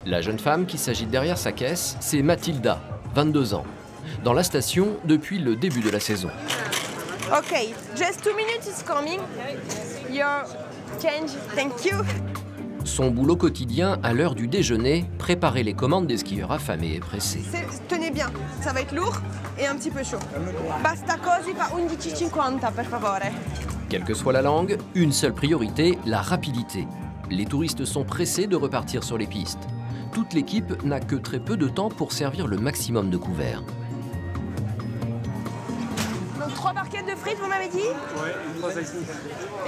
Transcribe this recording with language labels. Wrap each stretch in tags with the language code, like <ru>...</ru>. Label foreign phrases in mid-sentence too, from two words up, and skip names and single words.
<fr>La jeune femme qui s'agite derrière sa caisse, c'est Mathilda, 22 ans. Dans la station depuis le début de la saison.</fr> <en>Okay, just 2 minutes is coming. Your change, thank you.</en> <fr>Son boulot quotidien à l'heure du déjeuner, préparer les commandes des skieurs affamés et pressés. Tenez bien, ça va être lourd et un petit peu chaud.</fr> <it>Basta così fa 11,50 per favore.</it> <fr>Quelle que soit la langue, une seule priorité, la rapidité. Les touristes sont pressés de repartir sur les pistes. Toute l'équipe n'a que très peu de temps pour servir le maximum de couverts. Donc 3 barquettes de frites, vous m'avez dit? Ouais, et 3</fr> <en>iced tea.</en>